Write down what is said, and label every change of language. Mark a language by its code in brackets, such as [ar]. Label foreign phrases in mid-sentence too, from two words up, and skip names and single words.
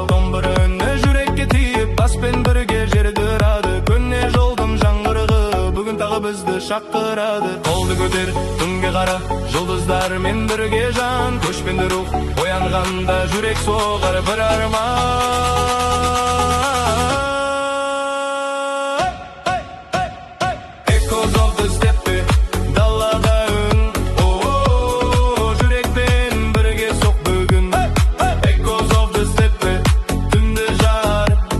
[kk] Домбыра үні жүрекке тиіп, баспен бірге жерді ұрады. Көне жолдың жаңғырығы бүгін тағы бізді шақырады. Қолды көтер, түнге қара, жұлдыздармен бірге жан. Көшпенді рух оянғанда жүрек соғар бір арман. [en] Echoes of the steppe, [kk] далада үн. Жүрекпен бірге соқ бүгін. [en] Echoes of the steppe, [kk] түнді жар.